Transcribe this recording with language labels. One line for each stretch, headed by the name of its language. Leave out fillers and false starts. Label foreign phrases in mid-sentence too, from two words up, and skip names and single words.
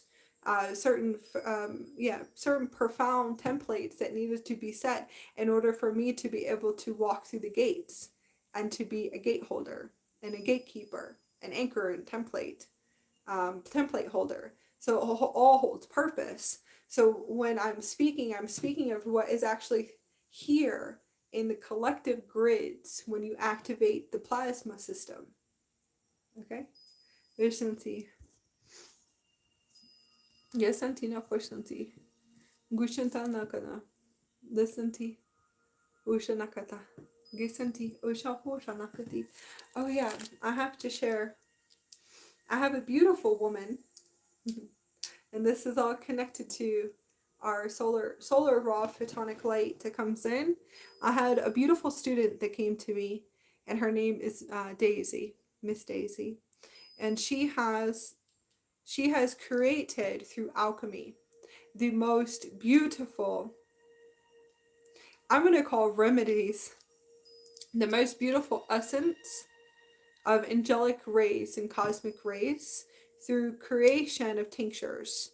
English: Certain profound templates that needed to be set in order for me to be able to walk through the gates and to be a gate holder and a gatekeeper, an anchor and template holder. So it all holds purpose. So when I'm speaking of what is actually here in the collective grids when you activate the plasma system. Okay? Yesanti na poshanti. Gushanta nakana. Lisanti. Ushanakata. Gisanti. Ushaposhanakati. Oh yeah, I have to share. I have a beautiful woman. And this is all connected to our solar raw photonic light that comes in. I had a beautiful student that came to me, and her name is Daisy, Miss Daisy, and she has created through alchemy the most beautiful, I'm going to call remedies, the most beautiful essence of angelic rays and cosmic rays through creation of tinctures.